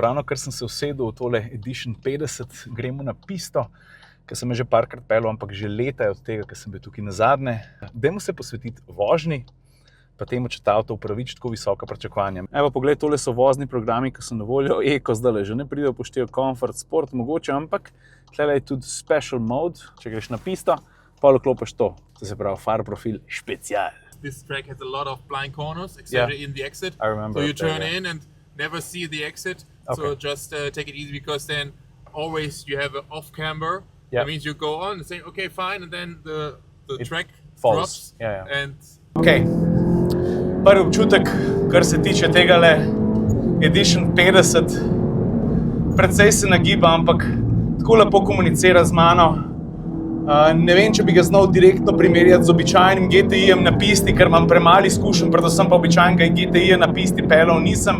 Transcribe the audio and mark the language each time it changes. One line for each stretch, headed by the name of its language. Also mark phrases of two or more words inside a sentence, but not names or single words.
Slovenian: Ravno ker sem se usedel v tole Edition 50, gremo na pisto, ker sem že parkrat peljal, ampak že leta je od tega, ker sem bil tukaj nazadnje. Dajmo se posvetiti vožnji, pa temu, če ta avto upraviči tako visoka pričakovanja. Evo, poglej, tole so vozni programi, ki so na voljo. Eko zdaj že ne pride upoštev Comfort, Sport mogoče, ampak tlele je tudi Special Mode, če greš na pisto, pa vklopiš to. To se pravi far profil special.
English: This track has a lot of blind corners, especially in the exit. I remember. So you turn in and never see the exit. Okay. So just take it easy, because then always you have an off camber. Yeah. That means you go on and say, okay, fine, and then the track falls. drops. Yeah. And Okay.
Slovenian: Prvi občutek, kar se tiče tegale Edition 50, precej se nagiba, ampak tako lepo komunicira z mano. Ne vem, če bi ga znal direktno primerjati z običajnim GTI-jem na pisti, ker imam premalo izkušenj, predvsem pa običajnega GTI-ja na pisti peljal nisem.